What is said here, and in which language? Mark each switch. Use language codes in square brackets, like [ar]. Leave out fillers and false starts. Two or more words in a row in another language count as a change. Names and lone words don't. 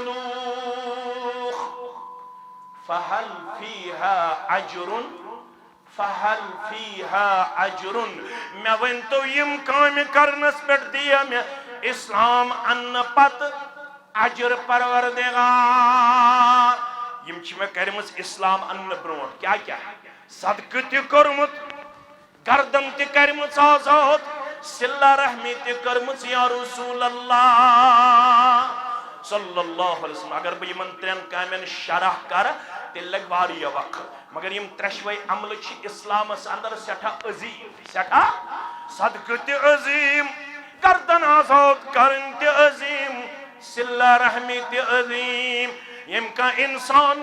[ks] سلوٗک [ar] فہل فیہا اجرن [ks] مےٚ ؤنۍتو یم کامہِ کرنس پٮ۪ٹھ دِیا مےٚ اسلام اننہٕ پتہٕ اجر پروردگار یم چھ مےٚ کرمٕژ اسلام اننہٕ برونٛٹھ کیٛاہ صدقہٕ تہِ کوٚرمُت گردن تہِ کرمٕژ آزاد صلہ رحمی تہِ کٔرمٕژ یا رسول اللہ [ar] صلی اللہ علیہ وسلم [ks] اگر بہٕ یمن 3 کامٮ۪ن شرح کرٕ تیٚلہِ لگہِ واریاہ وقت مگر یم 3 عملہٕ چھِ اسلامس اندر سٮ۪ٹھاہ عظیٖم سٮ۪ٹھاہ صدقہٕ تہِ عظیٖم گردن آزاد کرٕنۍ تہِ عظیٖم صلہ رحمی تہِ عظیٖم یم کانٛہہ انسان